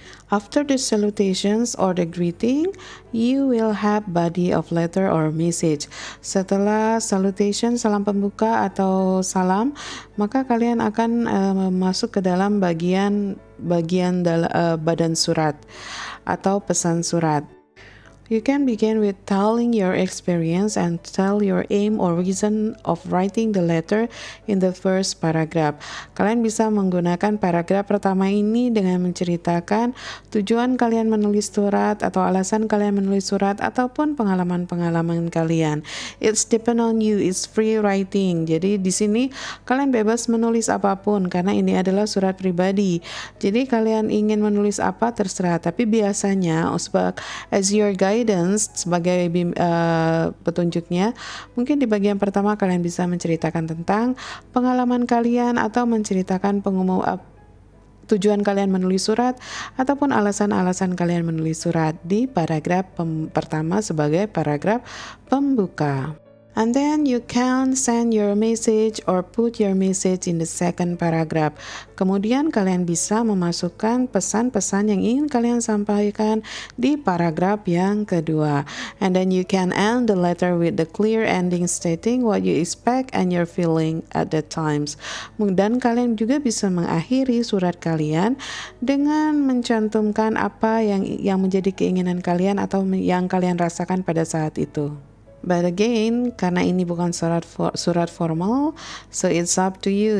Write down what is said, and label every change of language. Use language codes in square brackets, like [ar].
[en] After the salutations or the greeting, you will have body of letter or message. [id] Setelah salutation, salam pembuka atau salam, maka kalian akan masuk ke dalam bagian badan surat atau pesan surat. [en] You can begin with telling your experience and tell your aim or reason of writing the letter in the first paragraph. [id] Kalian bisa menggunakan paragraf pertama ini dengan menceritakan tujuan kalian menulis surat atau alasan kalian menulis surat ataupun pengalaman-pengalaman kalian. [en] It's depend on you, it's free writing. [id] Jadi di sini kalian bebas menulis apapun karena ini adalah surat pribadi. Jadi kalian ingin menulis apa terserah, tapi biasanya [en] as your guide [id] sebagai petunjuknya, mungkin di bagian pertama kalian bisa menceritakan tentang pengalaman kalian atau menceritakan tujuan kalian menulis surat ataupun alasan-alasan kalian menulis surat di paragraf pertama sebagai paragraf pembuka. [en] And then you can send your message or put your message in the second paragraph. [id] Kemudian kalian bisa memasukkan pesan-pesan yang ingin kalian sampaikan di paragraf yang kedua. [en] And then you can end the letter with the clear ending stating what you expect and your feeling at that times. [id] Dan kalian juga bisa mengakhiri surat kalian dengan mencantumkan apa yang menjadi keinginan kalian atau yang kalian rasakan pada saat itu. [en] But again, [id] karena ini bukan surat formal, [en] so it's up to you.